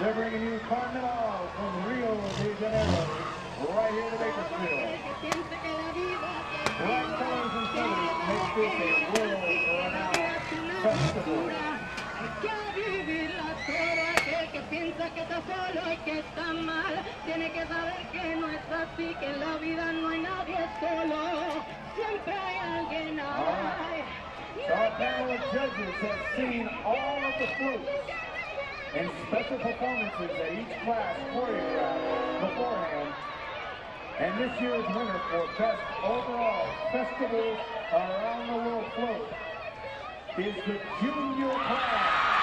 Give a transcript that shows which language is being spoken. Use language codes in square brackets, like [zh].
[en] They're bringing you Carnival from Rio de Janeiro, right here to Bakersfield. Bright colors and feathers make this a world-renowned festival. [es] Que piensa que está solo y que está mal, tiene que saber que no es así, que en la vida no hay nadie solo, siempre hay alguien ahí. [en] Our panel of judges have seen all of the floats and special performances that each class choreographed beforehand. And this year's winner for Best Overall Festival Around the World Float is the junior class.